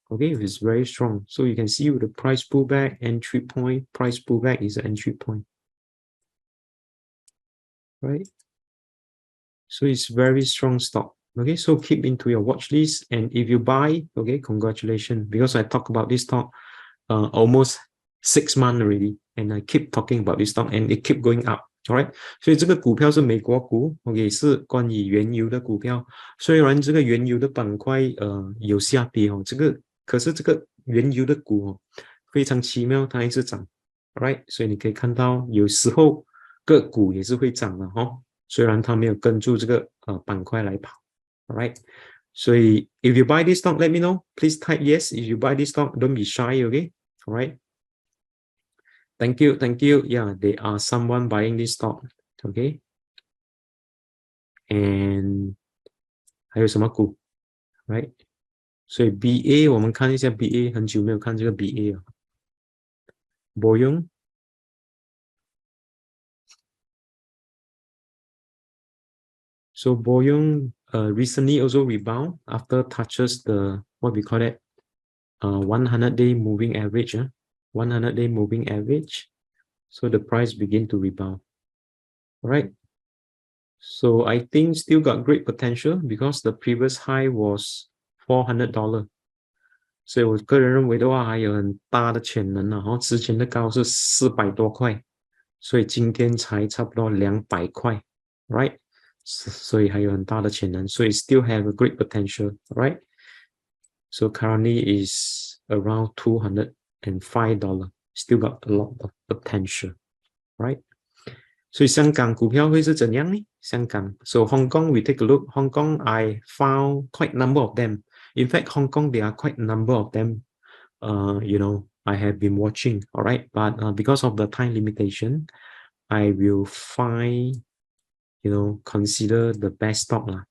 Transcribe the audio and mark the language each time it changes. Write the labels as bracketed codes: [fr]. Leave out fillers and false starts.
[en] Okay, it's very strong. So you can see with the price pullback, entry point, price pullback is the entry point, right? So it's very strong stock. Okay, so keep into your watch list, and if you buy, okay, congratulations, because I talk about this stock almost 6 months already, and I keep talking about this stock, and it keep going up. [zh] Alright， 所以这个股票是美国股 ，OK， 是关于原油的股票。虽然这个原油的板块有下跌可是这个原油的股非常奇妙，它一直涨 ，Alright， 所以你可以看到有时候个股也是会涨的虽然它没有跟住这个板块来跑 ，Alright， 所以 [en] if you buy this stock, let me know. Please type yes if you buy this stock. Don't be shy, okay? Alright. Thank you. Yeah, they are someone buying this stock, okay? [zh] And 还有什么股 ，right？所以 BA 我们看一下 BA， 很久没有看这个 BA 了。 [en] Boyong， so Boyong recently also rebound after touches the what we call it 100-day moving average, 100-day moving average. So the price begin to rebound. All right. So I think still got great potential because the previous high was $400. [zh] 所以我个人认为的话还有很大的潜能然后之前的高是400多块，所以今天才差不多200块 ，right？所以还有很大的潜能，所以 [en] still have a great potential, right? So currently is around $205. Still got a lot of potential, right? [zh] 所以香港股票会是怎样呢？ [en] 香港 ，so Hong Kong we take a look. Hong Kong I found quite a number of them. In fact, Hong Kong there are quite a number of them. I have been watching. All right, but because of the time limitation, I will find, consider the best stock lah.